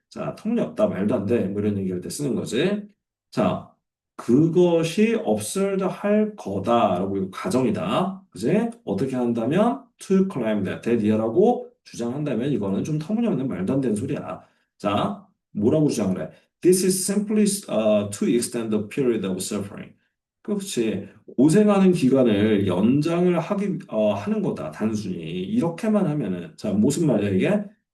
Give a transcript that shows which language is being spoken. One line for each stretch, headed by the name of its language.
Korean: 자, 터무니없다, 말도 안 돼. 뭐 이런 얘기할 때 쓰는 거지. 자, 그것이 absurd 할 거다라고 이거 가정이다. 그지? 어떻게 한다면
English: to claim that, that year
Korean: 라고 주장한다면 이거는 좀 터무니없는 말도 안 되는 소리야. 자, 뭐라고 주장을 해?
English: This is simply to extend the period of suffering.
Korean: 그렇지. 고생하는 기간을 연장을 하는 거다, 단순히. 이렇게만 하면은. 자, 무슨 말이야, 이게?